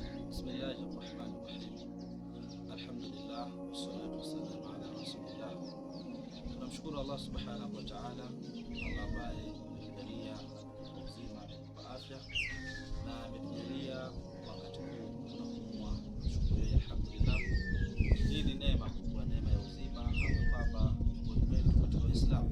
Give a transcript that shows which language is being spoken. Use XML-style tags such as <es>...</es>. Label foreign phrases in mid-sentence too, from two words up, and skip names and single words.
<ar>بسم الله الرحمن الرحيم. الحمد لله والصلاة والسلام على رسول الله.</ar> <sw>Tunamshukuru Allah</sw> <ar>سبحانه وتعالى,</ar> <sw>Allah ambaye ametujalia uzima na afya na ametujalia wakati huu tunapumua. Shukuru alhamdulillah. Hii ni neema kubwa, neema ya uzima hapa katika Uislamu.</sw>